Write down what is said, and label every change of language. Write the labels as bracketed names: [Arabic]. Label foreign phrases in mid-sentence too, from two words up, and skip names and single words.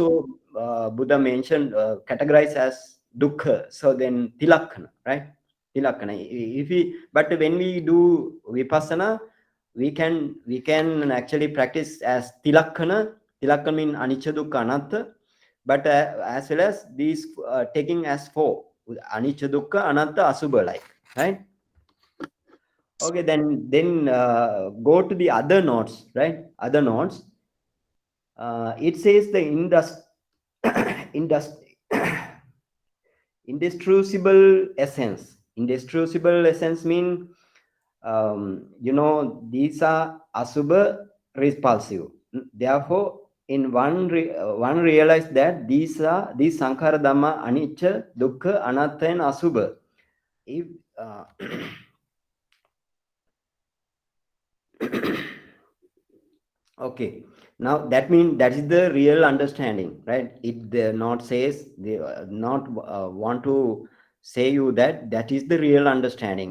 [English] also, Buddha mentioned, categorized as Dukkha. So then Tilakkana, right? Tilakkana. If we, but when we do Vipassana, we can actually practice as Tilakkana. Tilakkana means [Pali] Anicca Dukkha Anatta, [English] but as well as these taking as four, [Pali] anicca dukkha anatta asubha, [English] like, right? Okay, then go to the other notes, right? Other notes, it says the indus indestrucible essence, Indestrucible essence mean, these are asubha repulsive. Therefore, in one realize that these [Pali] sankhara dhamma anicca, dukkha, anatta, [English] and asubha. If okay, now that means that is the real understanding, right? It not says they not want to say you that that is the real understanding.